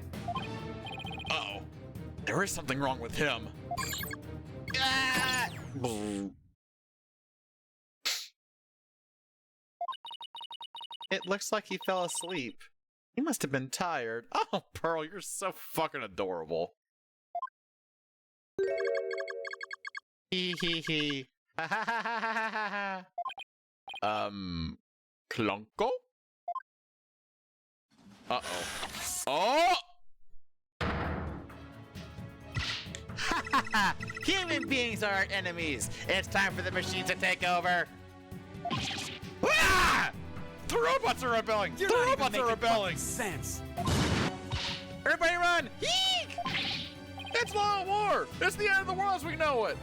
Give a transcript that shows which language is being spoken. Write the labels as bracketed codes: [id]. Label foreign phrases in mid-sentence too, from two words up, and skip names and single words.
[en] There is something wrong with him. Ah! It looks like he fell asleep. He must have been tired. Oh, Pearl, you're so fucking adorable. Hee hee hee. Ha ha ha ha ha ha. Klonko? Uh-oh. Oh! Ha ha ha! Human beings are our enemies. It's time for the machines to take over. Ah! The robots are rebelling! The robots are rebelling! Sense. Everybody run! Yeek! It's Law of War! It's the end of the world as we know it!